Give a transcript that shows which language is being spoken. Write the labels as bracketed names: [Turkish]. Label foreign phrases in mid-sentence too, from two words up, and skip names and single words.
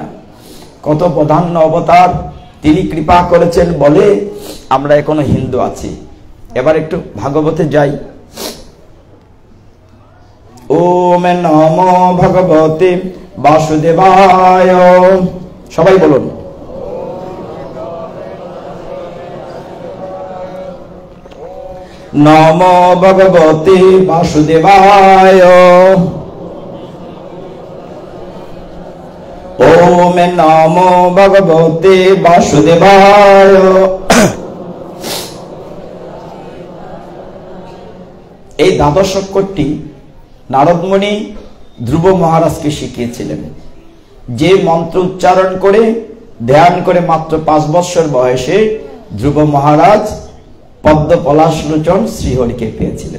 [Bangla] কত প্রধান্য অবতার তিনি কৃপা করেছেন বলে আমরা এখনো হিন্দু আছি। এবার একটু ভাগবতে যাই। [Sanskrit] ওম নমো ভগবতে বাসুদেবায়। [Bangla] সবাই বলুন। [Sanskrit] নমো ভগবতে বাসুদেবায়। ওম নমো ভগবতে বাসুদেবায়। [Bangla] এই দ্বাদশ অক্ষরটি নারদমণি ধ্রুব মহারাজকে শিখিয়েছিলেন। যে মন্ত্র উচ্চারণ করে ধ্যান করে মাত্র 5 বৎসর বয়সে ধ্রুব মহারাজ পদ্ম পলাশ লোচন শ্রীহরিকে পেয়েছিলেন।